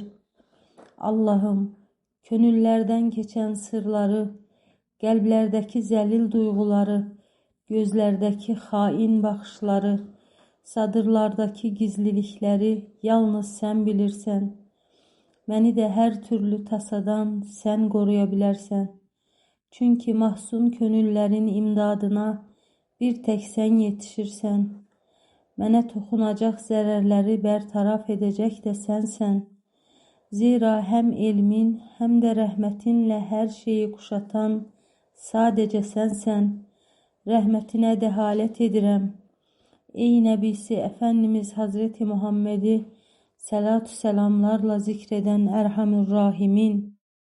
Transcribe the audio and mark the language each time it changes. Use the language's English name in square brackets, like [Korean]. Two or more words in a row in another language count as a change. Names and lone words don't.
[Turkish] Allah'ım, gönüllerden geçen sırları, kalplerdeki zelil duyguları, gözlerdeki hain bakışları, sadırlardaki gizlilikleri yalnız sen bilirsen. Beni de her türlü tasadan sen koruyabilersen. Çünkü mahzun gönüllerin imdadına bir tek sen yetişirsen. [Azerbaijani] Mənə toxunacaq zərərləri bərtaraf edəcək də sənsən. Zira həm elmin, həm də rəhmətinlə hər şeyi kuşatan sadəcə sənsən. Rəhmətinə dəhalət edirəm. Ey Nəbisi Əfəndimiz Hazreti Muhammedi səlatu səlamlarla zikr edən Ərhamür Rahimin.